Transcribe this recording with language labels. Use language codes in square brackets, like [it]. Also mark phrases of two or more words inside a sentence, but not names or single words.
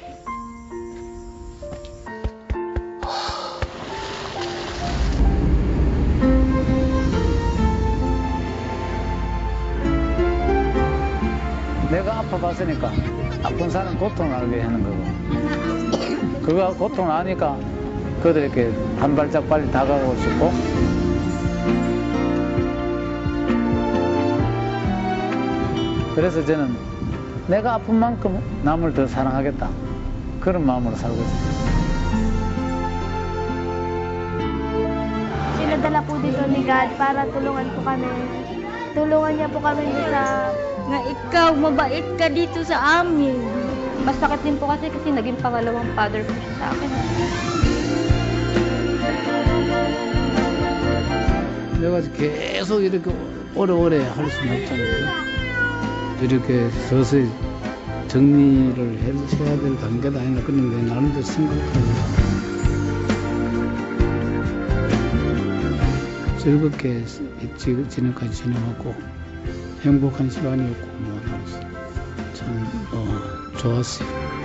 [ko] 내가 아파봤으니까 아픈 사람 고통을 알게 하는 거고, 그거 고통을 아니까 그들에게 한 발짝 빨리 다가가고 싶고, 그래서 저는 내가 아픈 만큼 남을 더 사랑하겠다, 그런 마음으로 살고 있습니다. [tl] Sinadala po dito ni God para tulungan po kami. Tulungan niya po kami sa nga ikaw, mabait ka dito sa amin. masakit din po kasi naging pangalawang father ko siya sa akin. [ko] 내가 계속 이렇게 오래오래 할 수는 없잖아요. 이렇게 서서히 정리를 해야 될 단계도 아니라 그런 게 나름대로 생각하고 즐겁게 지금까지 지내왔고 행복한 시간이었고 참 좋았어요.